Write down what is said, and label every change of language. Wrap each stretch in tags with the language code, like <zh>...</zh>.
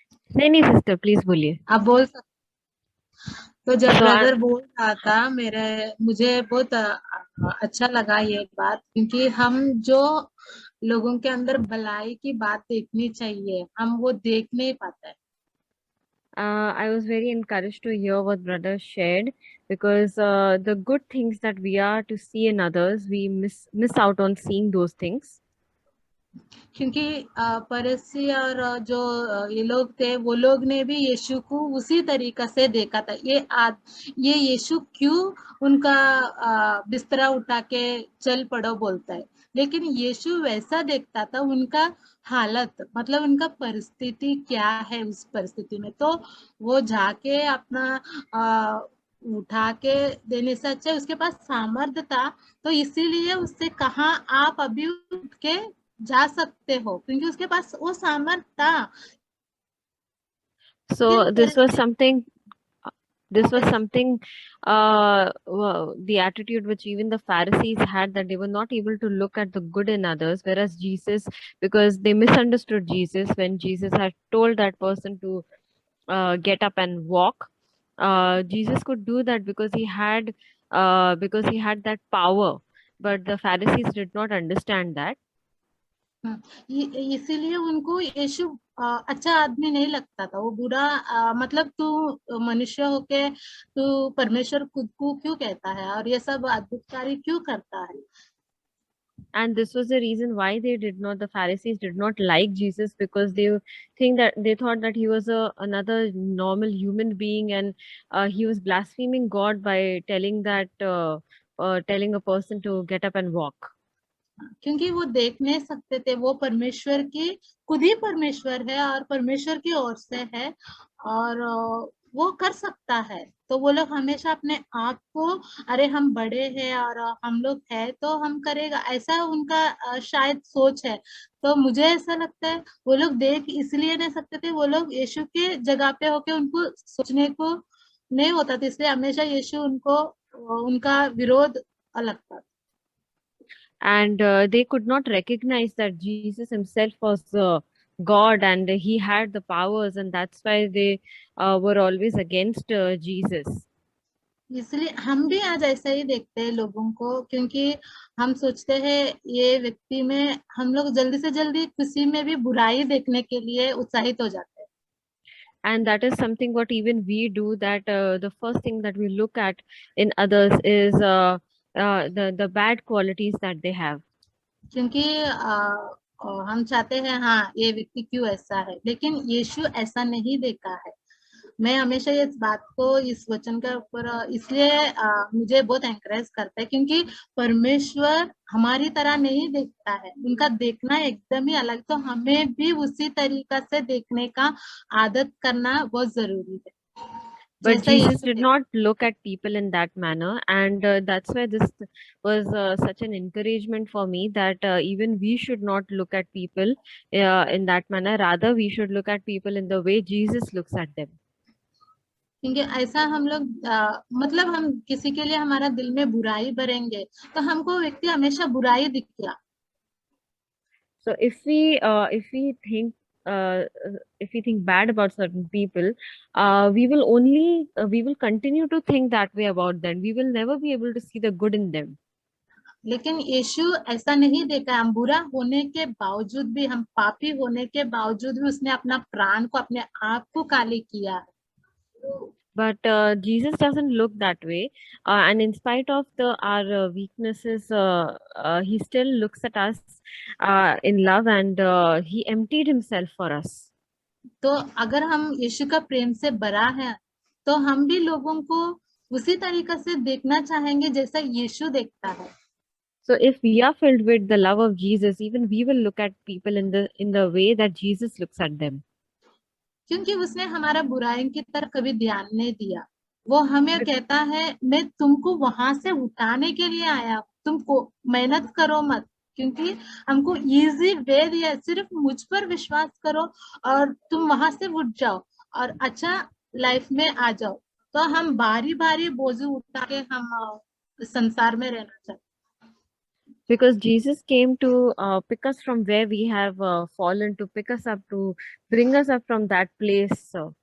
<hi>नहीं sister, please बोलिए. आप बोल सकते. तो जब</hi> <en>So,</en> <hi>ब्रदर बोल रहा था मुझे बहुत अच्छा लगा ये बात, क्योंकि हम जो लोगों के अंदर भलाई की बात देखनी चाहिए हम वो देख नहीं पाते.</hi> <en>I was very encouraged to hear what brother shared, because the good things that we are to see in others, we miss out on seeing those things.</en> <hi>क्योंकि परसी और जो ये लोग थे वो लोग ने भी यीशु को उसी तरीका से देखा था. ये यीशु क्यों उनका बिस्तरा उठा के चल पड़ो बोलता है, लेकिन यीशु वैसा देखता था उनका हालत, मतलब उनका परिस्थिति क्या है. उस परिस्थिति में तो वो जाके अपना उठा के देने से अच्छा उसके पास सामर्थ्य था, तो इसीलिए उससे कहा आप अभी उठ के जा सकते हो, क्योंकि उसके पास वो सामर्थ्य था.</hi> <en>So this was something the attitude which even the Pharisees had, that they were not able to look at the good in others, whereas Jesus, because they misunderstood Jesus when Jesus had told that person to get up and walk. Jesus could do that because he had that power, but the Pharisees did not understand that.</en> <hi>इसीलिए उनको यीशु अच्छा आदमी नहीं लगता था. वो बुरा मतलब तू मनुष्य होके तू परमेश्वर खुद को क्यों कहता है और ये सब अद्भुत कार्य क्यों करता है.</hi> <en>And this was the reason why the Pharisees did not like Jesus, because they thought that he was another normal human being, and he was blaspheming God by telling a person to get up and walk.</en> <hi>क्योंकि वो देख नहीं सकते थे, वो परमेश्वर की खुद ही परमेश्वर है और परमेश्वर की ओर से है और वो कर सकता है. तो वो लोग हमेशा अपने आप को अरे हम बड़े हैं और हम लोग हैं तो हम करेगा, ऐसा उनका शायद सोच है. तो मुझे ऐसा लगता है वो लोग देख इसलिए नहीं सकते थे, वो लोग यीशु के जगह पे होके उनको सोचने को नहीं होता था, इसलिए हमेशा यीशु उनका विरोध लगता था.</hi> <en>And they could not recognize that Jesus himself was God and he had the powers, and that's why they were always against Jesus.</en> <hi>इसलिए हम भी आज ऐसा ही देखते हैं लोगों को, क्योंकि हम सोचते हैं ये व्यक्ति में हम लोग जल्दी से जल्दी किसी में भी बुराई देखने के लिए उत्साहित हो जाते हैं.</hi> <en>And that is something what even we do, that the first thing that we look at in others is the bad qualities that they have.</en> <hi>क्योंकि हम चाहते हैं हाँ ये व्यक्ति क्यों ऐसा है, लेकिन यीशु ऐसा नहीं देखा है. मैं हमेशा इस बात को इस वचन के ऊपर इसलिए मुझे बहुत एनकरेज करता है, क्योंकि परमेश्वर हमारी तरह नहीं देखता है, उनका देखना एकदम ही अलग. तो हमें भी उसी तरीका से देखने का आदत करना बहुत जरूरी है.</hi> <en>But Jesus did not look at people in that manner, and that's why this was such an encouragement for me, that even we should not look at people in that manner. Rather, we should look at people in the way Jesus looks at them.</en> <hi>क्योंकि ऐसा हम लोग मतलब हम किसी के लिए हमारा दिल में बुराई भरेंगे तो हमको व्यक्ति हमेशा बुराई दिखेगा.</hi> <en>So if we think if we think bad about certain people, we will continue to think that way about them. We will never be able to see the good in them.</en> <hi>लेकिन यीशु ऐसा नहीं देखा। हम बुरा होने के बावजूद भी, हम पापी होने के बावजूद भी उसने अपना प्राण को, अपने आप को काली किया।</hi> <en>But Jesus doesn't look that way, and in spite of our weaknesses, he still looks at us in love, and he emptied himself for us.</en> <hi>तो अगर हम यीशु का प्रेम से भरा है, तो हम भी लोगों को उसी तरीके से देखना चाहेंगे जैसा यीशु देखता है।</hi> <en>So if we are filled with the love of Jesus, even we will look at people in the way that Jesus looks at them.</en> <hi>क्योंकि उसने हमारा बुराई की तरफ कभी ध्यान नहीं दिया। वो हमें कहता है, मैं तुमको वहां से उठाने के लिए आया, तुमको मेहनत करो मत, क्योंकि हमको</hi> <en>easy way</en> <hi>दिया, सिर्फ मुझ पर विश्वास करो और तुम वहां से उठ जाओ और अच्छा लाइफ में आ जाओ। तो हम बारी बारी बोझ उठा के हम संसार में रहना चाहते।</hi> <en>Because Jesus came to pick us from where we have fallen, to pick us up, to bring us up from that place.</en>